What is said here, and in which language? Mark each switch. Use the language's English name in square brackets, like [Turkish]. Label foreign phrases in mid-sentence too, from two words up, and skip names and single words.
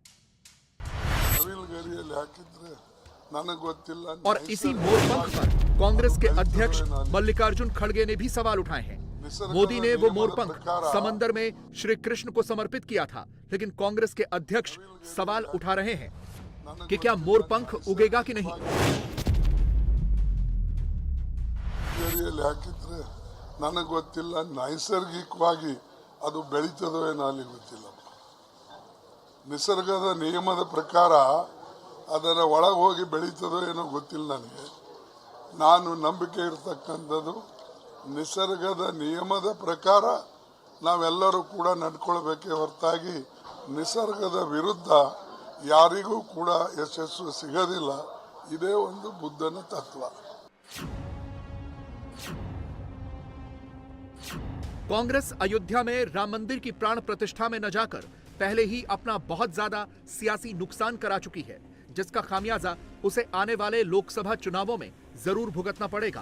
[Hindi] और इसी मोर पंख पर कांग्रेस के अध्यक्ष मल्लिकार्जुन खड़गे ने भी सवाल उठाए हैं। मोदी ने वो मोरपंख समंदर में श्री कृष्ण को समर्पित किया था, लेकिन कांग्रेस के अध्यक्ष सवाल उठा रहे हैं कि क्या मोरपंख उगेगा कि नहीं। [Kannada] ನನಗೆ ಗೊತ್ತಿಲ್ಲ, ನೈಸರ್ಗಿಕವಾಗಿ ಅದು ಬೆಳೀತದೋ ಏನೋ ಅಲ್ಲಿ ಗೊತ್ತಿಲ್ಲ. ನಿಸರ್ಗದ ನಿಯಮದ ಪ್ರಕಾರ ಅದರ ಒಳಗೆ ಹೋಗಿ ಬೆಳೀತದೋ ಏನೋ ಗೊತ್ತಿಲ್ಲ ನನಗೆ. ನಾನು ನಂಬಿಕೆ ಇರತಕ್ಕಂಥದ್ದು ನಿಸರ್ಗದ ನಿಯಮದ ಪ್ರಕಾರ ನಾವೆಲ್ಲರೂ ಕೂಡ ನಡ್ಕೊಳ್ಬೇಕೇ ಹೊರತಾಗಿ ನಿಸರ್ಗದ ವಿರುದ್ಧ ಯಾರಿಗೂ ಕೂಡ ಯಶಸ್ಸು ಸಿಗೋದಿಲ್ಲ. ಇದೇ ಒಂದು ಬುದ್ಧನ ತತ್ವ. [Hindi] कांग्रेस अयोध्या में राम मंदिर की प्राण प्रतिष्ठा में न जाकर पहले ही अपना बहुत ज्यादा सियासी नुकसान करा चुकी है, जिसका खामियाजा उसे आने वाले लोकसभा चुनावों में जरूर भुगतना पड़ेगा।